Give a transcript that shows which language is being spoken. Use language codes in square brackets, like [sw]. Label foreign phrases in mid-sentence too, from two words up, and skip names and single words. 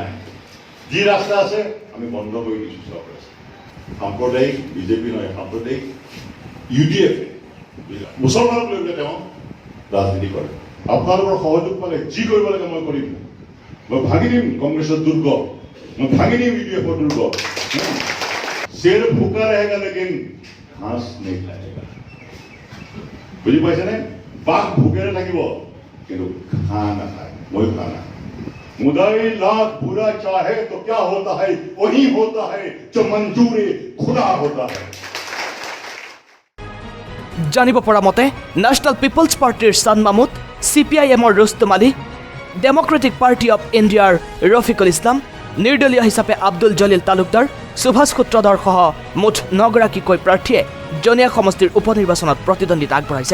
[as] যি ৰাস্তা আছে আমি বন্ধ কৰি দিছোঁ চব ৰাস্তা। সাম্প্ৰদায়িক বিজেপি নহয়, সাম্প্ৰদায়িক UDF মুছলমানক লৈ পেলাই তেওঁ ৰাজনীতি কৰে। আপোনালোকৰ সহযোগ পালে যি কৰিব লাগে মই কৰিম। মই ভাঙি দিম কংগ্ৰেছৰ দুৰ্গ, মই ভাঙি দিম UDFৰ দুৰ্গ। [hi] शेर भूखा रहेगा लेकिन घास नहीं खाएगा। [as] বুঝি পাইছেনে? বাঘ ভোকেৰে থাকিব কিন্তু ঘাঁহ নাখায়। মই ঘাঁহ নাখায়। [hi] मुदाई लाख बुरा चाहे तो क्या होता है, वही होता है जो मंजूर खुदा होता है। [as] জানিব পৰা মতে নেশ্যনেল পিপলছ পাৰ্টিৰ ছান মাহমুদ, CPIMৰ ৰুস্তম আলী, ডেমক্ৰেটিক পাৰ্টি অৱ ইণ্ডিয়াৰ ৰফিকুল ইছলাম, নিৰ্দলীয় হিচাপে আব্দুল জলিল তালুকদাৰ, সুভাষ সূত্ৰধৰ সহ মুঠ 9গৰাকীকৈ প্ৰাৰ্থীয়ে জনীয়া সমষ্টিৰ উপনিৰ্বাচনত প্ৰতিদ্বন্দ্বিতা আগবঢ়াইছে।